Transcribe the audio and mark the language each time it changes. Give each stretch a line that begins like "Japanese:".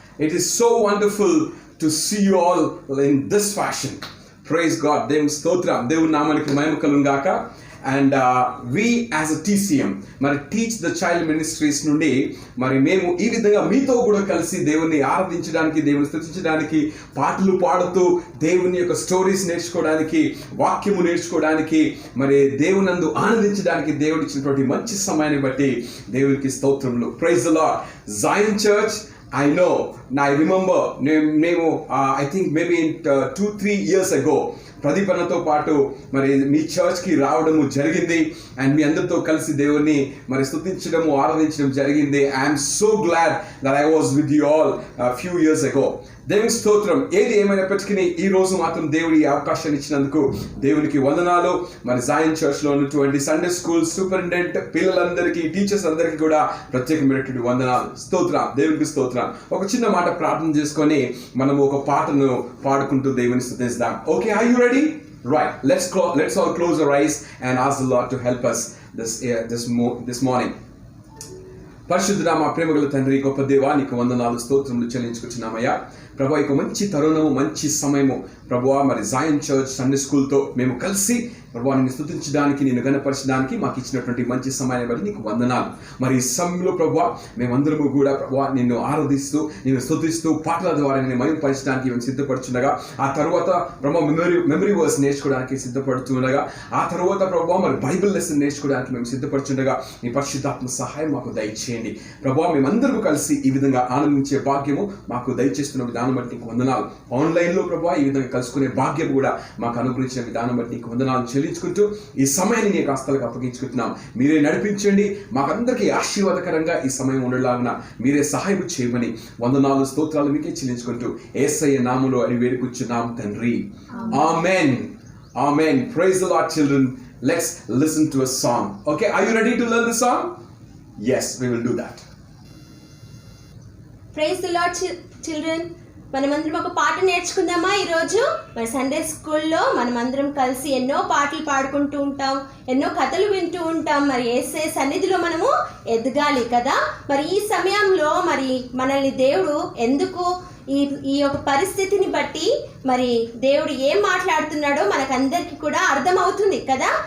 English: It is so wonderful to see you all in this fashion. Praise God.
Telugu: దేవుని స్తోత్రం. దేవుని నామానికి మహిమ కలుగును గాక.
English: And we as a TCM
Telugu: మరి టీచ్ ద చైల్డ్ మినిస్ట్రీస్ నుండి మరి మేము ఈ విధంగా మీతో కూడా కలిసి దేవుని ఆరాధించడానికి, దేవుని స్తుతించడానికి, పాటలు పాడుతూ దేవుని యొక్క స్టోరీస్ నేర్చుకోవడానికి, వాక్యము నేర్చుకోవడానికి, మరి దేవునందు ఆనందించడానికి దేవుడు ఇచ్చినటువంటి మంచి సమయాన్ని బట్టి దేవునికి స్తోత్రములు.
English: Praise the lord. Zion Church, I know, I remember, I think maybe 2-3 years ago,
Telugu: ప్రదీపనతో పాటు మరి మీ చర్చ్కి రావడము జరిగింది. అండ్ మీ అందరితో కలిసి దేవుని మరి స్తుతించడము, ఆరాధించడం జరిగింది.
English: I'm so glad that I was with you all few years ago.
Telugu: దేవుని స్తోత్రం. ఏది ఏమైనప్పటికీ ఈ రోజు మాత్రం దేవుడి అవకాశాన్ని ఇచ్చినందుకు దేవునికి వందనాలు. మరి జాయిన్ చర్చ్లో ఉన్నటువంటి సండే స్కూల్ సూపరింటెండెంట్ పిల్లలందరికీ, టీచర్స్ అందరికీ కూడా ప్రత్యేకమైనటువంటి వందనాలు. స్తోత్రం, దేవునికి స్తోత్రం. ఒక చిన్న మాట ప్రార్థన చేసుకొని మనము ఒక పాటను పాడుకుంటూ దేవుని స్తుతిస్తాం.
English: Okay, are you ready? Right. Let's all close our eyes and ask the Lord to help us this morning.
Telugu: పరిశుద్ధుడా, మా ప్రేమగల తండ్రి, గొప్ప దేవా, నీకు వందనాలు, స్తోత్రములు చెల్లించుకొచ్చున్నామయ్యా. ప్రభువా, ఇక మంచి తరుణము, మంచి సమయము ప్రభువా, మరి జాయిన్ చర్చ్ సండే స్కూల్తో మేము కలిసి ప్రభువా నిన్ను స్తుతించడానికి, నిన్ను గణపరచడానికి మాకు ఇచ్చినటువంటి మంచి సమయాన్ని బట్టి నీకు వందనాలు. మరి ఈ సమయంలో ప్రభువా మేమందరము కూడా ప్రభువా నిన్ను ఆరాధిస్తూ, నిన్ను స్తుతిస్తూ, పాటల ద్వారా నిన్ను మహిమపరచడానికి మేము సిద్ధపడుతుండగా, ఆ తర్వాత ప్రభువా మెమరీ వర్స్ నేర్చుకోవడానికి సిద్ధపడుతుండగా, ఆ తర్వాత ప్రభువా మరి బైబిల్ లెసన్ నేర్చుకోవడానికి మేము సిద్ధపడుతుండగా నీ పరిశుద్ధాత్మ సహాయం మాకు దయచేయండి. ప్రభువా మేమందరము కలిసి ఈ విధంగా ఆనందించే భాగ్యము మాకు దయచేస్తున్న విధానం బట్టి నీకు వందనాలు. ఆన్లైన్లో ప్రభువా ఈ విధంగా కలుసుకునే భాగ్యం కూడా మాకు అనుగ్రహించిన విధానం బట్టి నీకు వందనాలు చెల్లించుకుంటూ ఈ సమయాన్ని నీ హస్తాలకు అప్పగించుకుంటున్నాం. మీరే నడిపించండి, మాకందరికీ ఆశీర్వాదకరంగా ఈ సమయం ఉండలాగున మీరే సహాయం చేయమని వందనాలు, స్తోత్రాలు మీకే చెల్లించుకుంటూ యేసయ్య నామములో అడిగి వేడుకొచ్చున్నాం తండ్రి. ఆమేన్. ఆమేన్.
English: Praise the Lord, children. Let's listen to a song. Okay, are you ready to learn the song? Yes, we will do that. Praise the Lord, children.
Telugu: మనమందరం ఒక పాట నేర్చుకుందామా ఈరోజు? మరి సండే స్కూల్లో మనమందరం కలిసి ఎన్నో పాటలు పాడుకుంటూ ఉంటాం, ఎన్నో కథలు వింటూ ఉంటాం. మరి యేసయ్య సన్నిధిలో మనము ఎదగాలి కదా. మరి ఈ సమయంలో మరి మనల్ని దేవుడు ఎందుకు ఈ యొక్క పరిస్థితిని బట్టి మరి దేవుడు ఏం మాట్లాడుతున్నాడో మనకందరికీ కూడా అర్థమవుతుంది కదా.